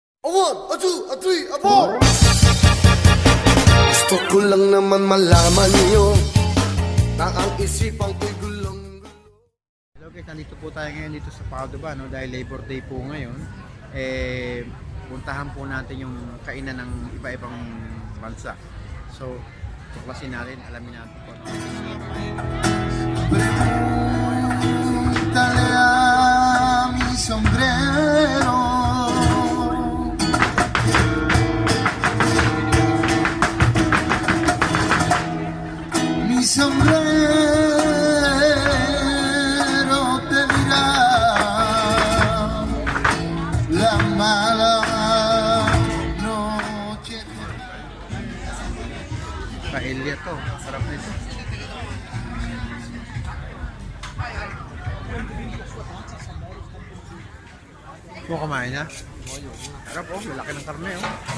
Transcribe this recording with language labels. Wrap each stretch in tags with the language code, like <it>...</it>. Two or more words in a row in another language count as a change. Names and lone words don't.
<en>A one, a two, a three, a four.</en> <tl>Gusto ko lang naman malaman niyo na ang isipan ko'y gulong.</tl> <en>Hello guys,</en> <tl>nandito po tayo ngayon dito sa Padova, no? Dahil Labor Day po ngayon. Puntahan po natin yung kainan ng iba-ibang bansa. So, tuklasin natin, alamin natin po.</tl> <es>Dale a mi sombrero. Mi sombrero te dirá la mala noche.</es> <tl>Paella to, sarap nito. Mo kumain na? Sarap oh, malaki ng karne oh.</tl>